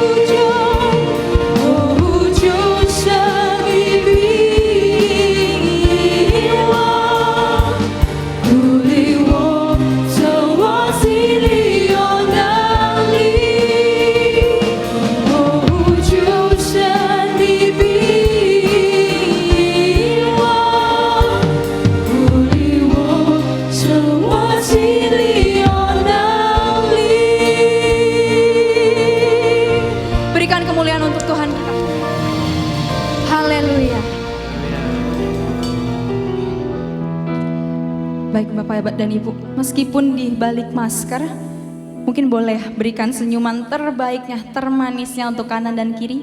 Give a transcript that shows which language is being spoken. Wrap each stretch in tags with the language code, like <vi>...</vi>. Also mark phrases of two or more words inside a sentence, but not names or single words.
<zh>主神的名我鼓励我，这我心里有能力，主神的名我鼓励我，这我心里有能力。</zh> <id>Berikan kemuliaan untuk Tuhan kita. Haleluya. Baik Bapak dan Ibu, meskipun di balik masker, mungkin boleh berikan senyuman terbaiknya, termanisnya untuk kanan dan kiri.</id>